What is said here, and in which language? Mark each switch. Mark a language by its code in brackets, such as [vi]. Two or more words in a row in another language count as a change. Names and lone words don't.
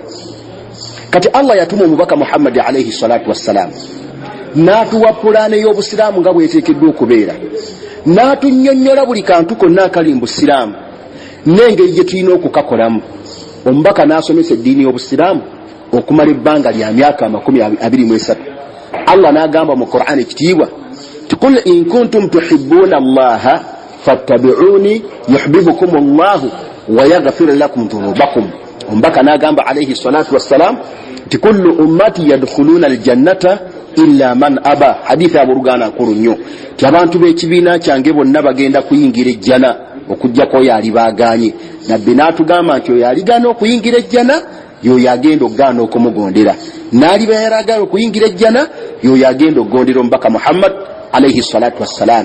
[lg] Kati Allah yatuma omubaka Muhammad [ar] عليه الصلاة والسلام [lg] n'atuwa pulaani y'obusiraamu nga bweteekeddwa okubeera, n'atunnyonnyola buli kantu konna akali mu busiraamu n'engeri gye tulina okukakolamu. Omubaka n'asomesa eddiini y'obusiraamu okumala ebbanga lya myaka 23. [ar] Allah [lg] n'agamba mu Qur'an ekitiibwa ti [ar] قل إن كنتم تحبون الله فاتبعوني يحببكم الله ويغفر لكم ذنوبكم. [lg] Omubaka n'agamba [ar] عليه الصلاة والسلام كل أمتي يدخلون الجنة إلا من أبى. [lg] Hadithi abooluganda nkulu nnyo ti abantu b'ekibiina kyange bonna bagenda kuyingira ejjana okujjako oyo alibaaganye. Nabbi n'atugamba nti oyo aligaana okuyingira ejjana y'oyo agenda okugaana okumugondera, n'aliba yaragala okuyingira ejjana y'oyo agenda okugondera omubaka Muhammad [ar] عليه الصلاة والسلام.